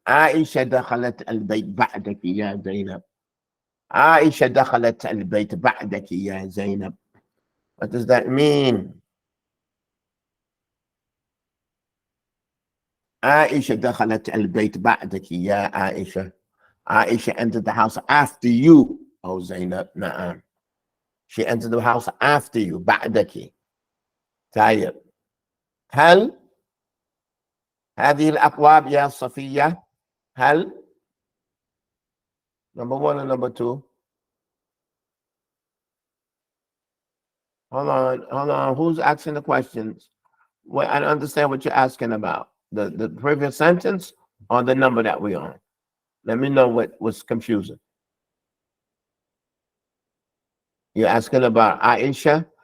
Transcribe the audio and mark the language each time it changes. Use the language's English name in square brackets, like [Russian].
[Arabic] عائشة دخلت البيت بعدك يا زينب. عائشة دخلت البيت بعدك يا زينب. [English] What does that mean? [Arabic] عائشة دخلت البيت بعدك يا عائشة. [English] Aisha entered the house after you, oh Zainab. Na'am. She entered the house after you. [Arabic] بعدك. طيب. هل هذه الأبواب يا صفية؟ هل [English] number 1 and number 2? Hold on. Who's asking the questions? Well, I don't understand what you're asking about. The previous sentence or the number that we're on? Let me know what was confusing. You're asking about Aisha.